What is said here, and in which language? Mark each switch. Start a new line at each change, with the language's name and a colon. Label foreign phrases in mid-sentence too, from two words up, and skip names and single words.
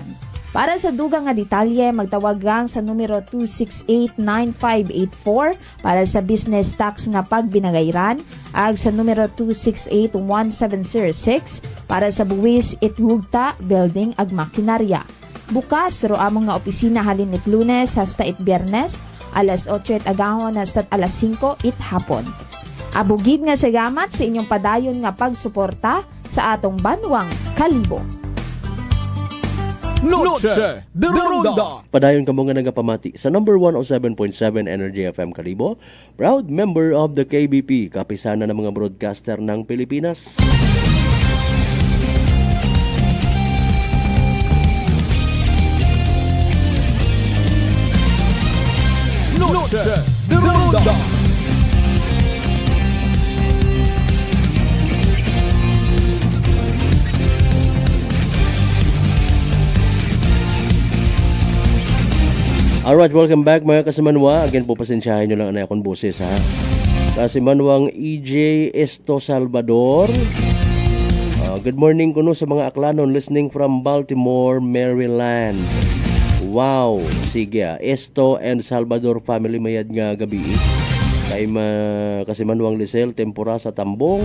Aklanon: Para sa dugang nga detalye, magtawag gang sa numero 268-9584 para sa business tax nga pagbinagayran, ag sa numero 268-1706 para sa buwis itgugta, building ag makinarya. Bukas ro among nga opisina halin it Lunes hasta it Biyernes, alas 8 it agahon hasta alas 5 it hapon. Abugid nga salamat sa inyong padayon nga pagsuporta sa atong Banwang Kalibo. Noche de Ronda. Padayon ka mo nga nagapamati sa number 107.7 Energy FM Kalibo,
English: proud member of the KBP,
Filipino: kapisana ng mga broadcaster ng Pilipinas.
Aklanon: Noche de Ronda.
English: Alright, welcome back
Aklanon: mga kasimanwa. Again po, pasensyahin nyo lang na akong boses ha. Kasimanwang EJ Esto Salvador.
English: Good morning
Aklanon: kuno sa mga aklanon
English: listening from Baltimore, Maryland.
Aklanon: Wow, sige Esto and Salvador family mayad nga gabi. Kay kasimanwang Lisel Tempora sa Tambong.